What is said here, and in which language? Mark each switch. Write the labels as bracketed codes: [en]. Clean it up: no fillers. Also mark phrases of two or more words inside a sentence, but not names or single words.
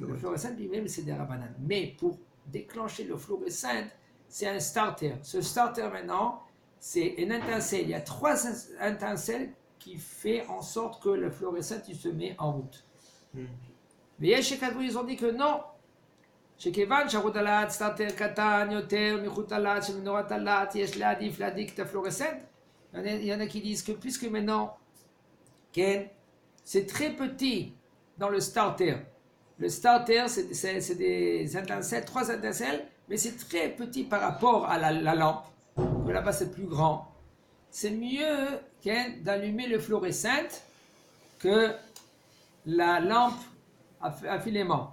[fr] Le fluorescent lui-même, c'est des Rabbanan. Mais pour déclencher le fluorescent, c'est un starter. Ce starter maintenant, c'est une étincelle. Il y a 3 étincelles qui font en sorte que le fluorescent il se met en route. Mais chez Kadou, ils ont dit que non. [he] שכיוון שחוט הלהט סטארטר קטן יותר מחוט הלהט של מנורת הלהט, יש להדליק את הפלורסנט. [fr] Il y en a qui disent que puisque maintenant, c'est très petit dans le starter. Le starter, c'est des étincelles, 3 étincelles, mais c'est très petit par rapport à la lampe. Que là-bas, c'est plus grand. C'est mieux d'allumer le fluorescent que la lampe à filament.